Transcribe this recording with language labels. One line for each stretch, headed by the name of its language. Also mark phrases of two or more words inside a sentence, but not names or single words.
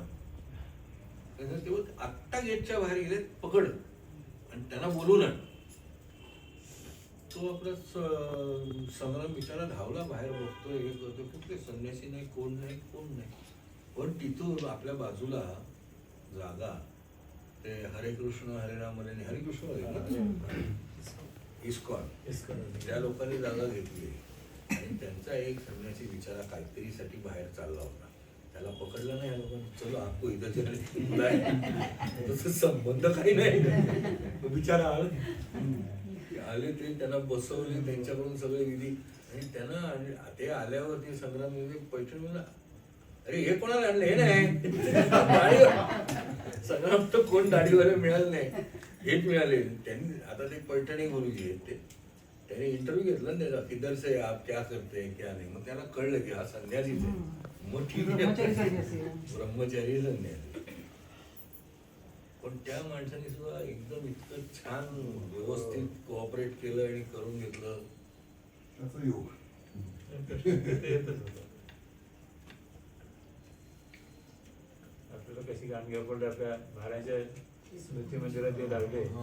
Marathi: तेव्हा आत्ता गेटच्या बाहेर गेले, पकड आणि त्यांना बोलवून आण. तो आपला संग्राम बिचारा धावला बाहेर, बघतोय हे करतोय, कुठले संन्यासी नाही, कोण नाही कोण नाही. पण तिथून आपल्या बाजूला जागा ते हरे कृष्ण हरे राम हरे हरिकृष्ण इस्कॉन त्या लोकांनी जागा घेतली आणि त्यांचा एक संन्यासी बिचारा काहीतरीसाठी बाहेर चालला होता. त्याला पकडलं नाही लोकांनी,
Hindi: चलो आपको
Marathi: इथं तसं संबंध काही नाही. बिचारा आले ते त्यांना बसवले, त्यांच्याकडून सगळे विधी आणि त्यांना ते आल्यावरती संग्राम पैठण म्हणला, अरे हे कोणाला आणलं, हे नाही संग्राम तर कोण दाढीवाले मिळाले नाही, हेच मिळाले. त्यांनी आता ते पैठणी गुरुजी आहेत, त्यांनी इंटरव्ह्यू घेतला ना त्याचा,
Hindi: किधर से आप क्या करते हैं क्या नाही.
Marathi: मग त्याला कळलं की हा संन्यासीच आहे. मग ठीक आहे, ब्रह्मचारी संन्यासी. पण त्या माणसाने सुद्धा एकदम इतकं छान व्यवस्थित कोऑपरेट केलं आणि करून घेतलं. त्याचा योग. आपल्याला कशी गाणग्या पडले आपल्या महाराजांच्या स्मृती मंदिरात जे लागले